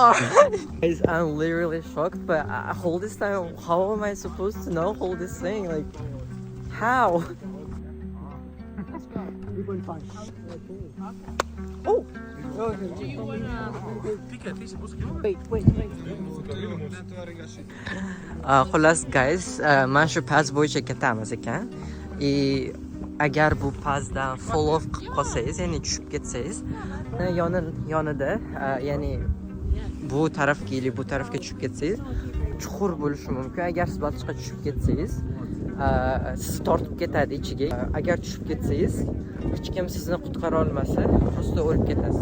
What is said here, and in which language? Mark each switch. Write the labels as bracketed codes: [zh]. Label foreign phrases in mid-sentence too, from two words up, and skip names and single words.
[en] Guys, I'm literally shocked, but all this time, how am I supposed to know all this thing? Like, how? Let's go. Oh! Do you wanna? Wait. [uz] Xullas guys, mana shu paz bo'yicha ketamiz ekan. Agar bu pazdan [en] fall off [uz] qilib qolsangiz, ya'ni tushib ketsangiz, yonida, ya'ni bu tarafga yoki bu tarafga tushib ketsangiz, chuqur bo'lishi mumkin. Agar siz botishga tushib ketsangiz, sizni tortib ketadi ichiga. Agar tushib ketsangiz, hech kim sizni qutqara olmasa, prosta o'lib ketasiz.